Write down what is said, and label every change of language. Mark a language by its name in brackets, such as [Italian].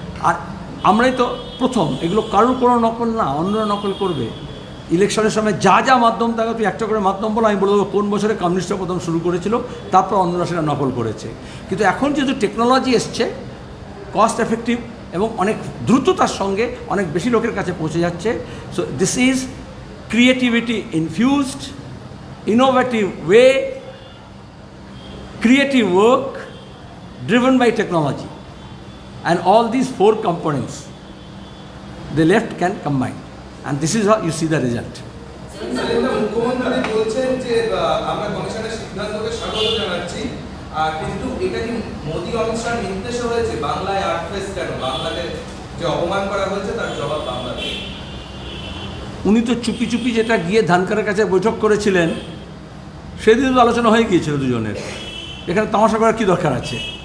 [Bangla] আর আমরাই তো প্রথম, এগুলো কারোর কোনো নকল না, অন্যরা নকল করবে। ইলেকশনের সময় যা যা মাধ্যম থাকে, তুই একটা করে মাধ্যম বলো, আমি বলে দেবো কোন বছরে কমিউনিস্টরা প্রথম শুরু করেছিল, তারপর অন্যরা সেটা নকল করেছে। কিন্তু এখন যেহেতু টেকনোলজি এসছে, কস্ট এফেক্টিভ এবং অনেক দ্রুততার সঙ্গে অনেক বেশি লোকের কাছে পৌঁছে যাচ্ছে। [English] So this is creativity infused, innovative way, creative work driven by technology, and all these 4 components the left can combine, and this is how you see the result. [Bangla] সেলিমদা, মুখ্যমন্ত্রী বলছেন যে আমরা কমিশনের সিদ্ধান্তকে স্বাগত জানাচ্ছি, কিন্তু এটা কি মোদি অমিত শাহর নির্দেশে হয়েছে? বাংলায় আর্ট ফেস্ট কেন? বাংলাকে যে অপমান করা হয়েছে তার জবাব বাংলাতে। উনি তো চুপি চুপি যেটা গিয়ে ধানকারের কাছে বৈঠক করেছিলেন, সেদিন তো আলোচনা হয়ে গিয়েছিল দুজনের, এখানে তামাশা করার কী দরকার আছে?